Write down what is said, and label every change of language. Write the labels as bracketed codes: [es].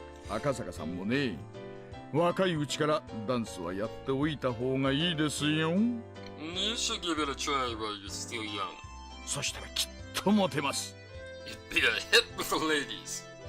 [ja] 赤坂さんもね、若いうちからダンスはやっておいた方がいいですよ。 [en] You should give it a try while you're still young. [ja] そしたらきっとモテます。 [en] You'd be a hit with the ladies.